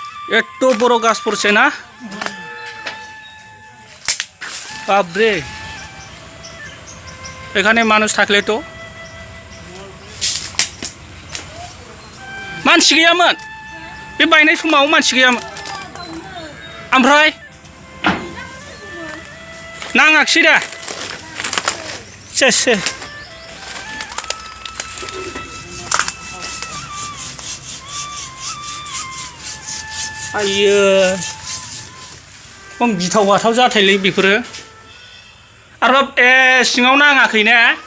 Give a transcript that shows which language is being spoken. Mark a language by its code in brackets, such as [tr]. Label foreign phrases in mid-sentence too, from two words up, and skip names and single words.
[bn] এত বড় গাছ পড়ছে না বাপরে এখানে মানুষ থাকলে তো [brx] मानसि गैयामोन बे बायनाय समाव मानसि गैयामोन ओमफ्राय नाङाखिसै दा सेस आयो खम गिथाव बाथाव जाथायलै बेफोरो आरो सिङाव नाङाखै ने